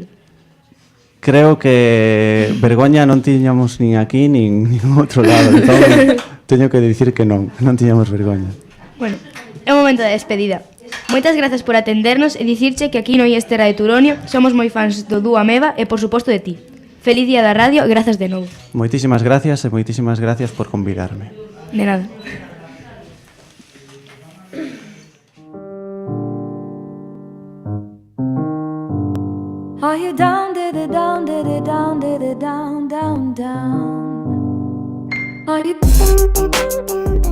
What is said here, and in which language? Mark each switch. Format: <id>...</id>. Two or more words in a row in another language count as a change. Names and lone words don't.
<gl>Creo que vergoña non tiñamos nin aquí nin outro lado, entón teño que dicir que non tiñamos vergoña. Bueno, é o momento da despedida. Moitas grazas por atendernos e dicirche que aquí no Iestera de Turonio somos moi fans do dúo Ameba e, por suposto, de ti. Feliz Día da Radio e grazas de novo. Moitísimas gracias e moitísimas gracias por convidarme. De nada.</gl> <en>Are you down, did it down, did it down, did it down, down, down? Are you</en>